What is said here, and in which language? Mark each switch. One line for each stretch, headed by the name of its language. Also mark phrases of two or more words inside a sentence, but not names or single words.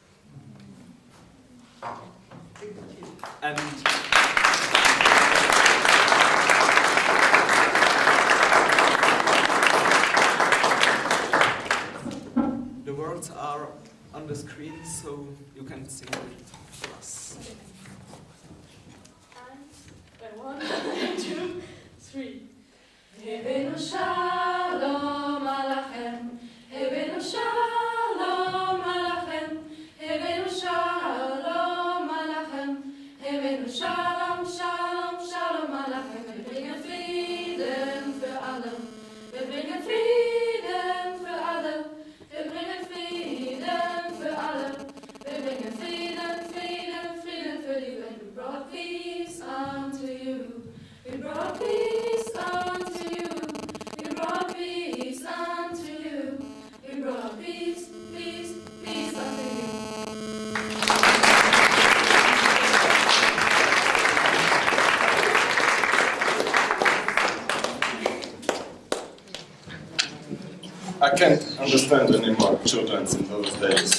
English: And the words are on the screen, so you can sing it for us. And 1, 2, 3.
Hebrew: הבאנו שלום עליכם, הבאנו שלום עליכם, הבאנו שלום עליכם, הבאנו שלום, שלום, שלום עליכם.
German: Wir bringen Frieden für alle, wir bringen Frieden für alle, wir bringen Frieden für alle, wir bringen Frieden, Frieden, Frieden für die Welt.
English: We brought peace unto you, we brought peace unto you, we brought peace unto you, we brought peace, peace, peace unto you. I can't understand anymore children in those days.